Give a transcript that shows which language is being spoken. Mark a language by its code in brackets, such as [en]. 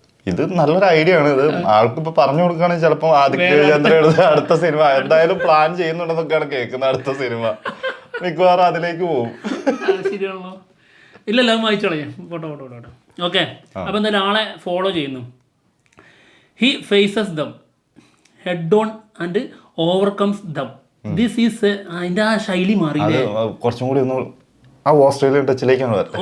[ml] ഇത് നല്ലൊരു ഐഡിയ ആണ്. ഇത് ആൾക്ക് ഇപ്പൊ പറഞ്ഞു കൊടുക്കുകയാണെങ്കിൽ ചിലപ്പോൾ ആദിക് രവിചന്ദ്രൻ അടുത്ത സിനിമ എന്തായാലും പ്ലാൻ ചെയ്യുന്നുണ്ടെന്നൊക്കെയാണ് കേൾക്കുന്നത്. അടുത്ത സിനിമ മിക്കവാറും അതിലേക്ക് പോകും. ശരിയാണല്ലോ. ഇല്ലല്ലോ, വായിച്ചോളേ, പോട്ടെ. ഓക്കെ, അപ്പൊ എന്തായാലും ആളെ ഫോളോ ചെയ്യുന്നു. [en] He faces them head on and overcomes them. This is [ml] അതിന്റെ ആ ശൈലി മാറിയില്ലേ? കുറച്ചും കൂടി ഒന്ന് ആ ഓസ്ട്രേലിയൻ ടച്ചിലേക്കാണ് വരുന്നത്.